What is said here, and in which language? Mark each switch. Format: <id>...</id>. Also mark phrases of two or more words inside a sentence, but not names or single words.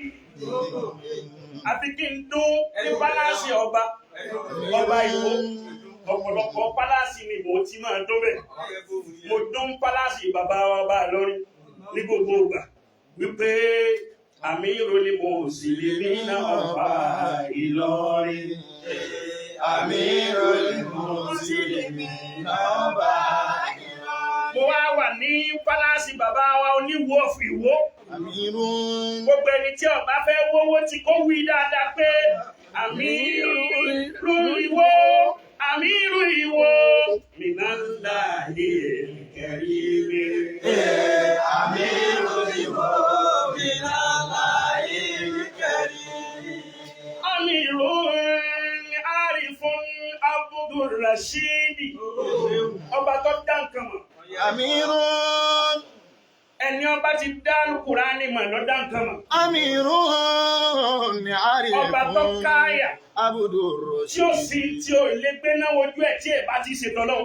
<yo>Àti kí n dún ní pálásì ọba Ìwó. Ọ̀pọ̀lọpọ̀ pálásì ni mo ti máa dún bẹ̀. Mo dún pálásì bàbá ọba Ìlọrin ní gbogbo ìgbà. Wípé Àmírù ni mo sì lè ní ọba Ìlọrin.</yo> <ar>أمير المسلمين أبا</ar> <yo>Mo wá wà ní pálásì bàbá wa oníwó of Ìwó.</yo> <ar>أمير</ar> <yo>Gbogbo ẹni tí ó bá fẹ́ wówó tí kó wí dáadáa pé Amiru ìwọ, Amiru ìwọ,</yo> <ar>من الله الكريم.</ar> <yo>Amiru ìwọ,</yo> <ar>من الله الكريم.</ar> <yo>Amiru Arifun Abdul Rashid. Ọba tó dá nǹkan mọ̀. Amirun. Ẹni ọba ti dá Kùránì mọ̀ ló dá nǹkan mọ̀. Amirun ni Arifun. Ọba tó káyà. Abdul Rashid. Tí ó sì tí ó lè gbé náà wojú ẹ̀ tí ẹ̀ bá ti ṣe tọ́lọ́.</yo>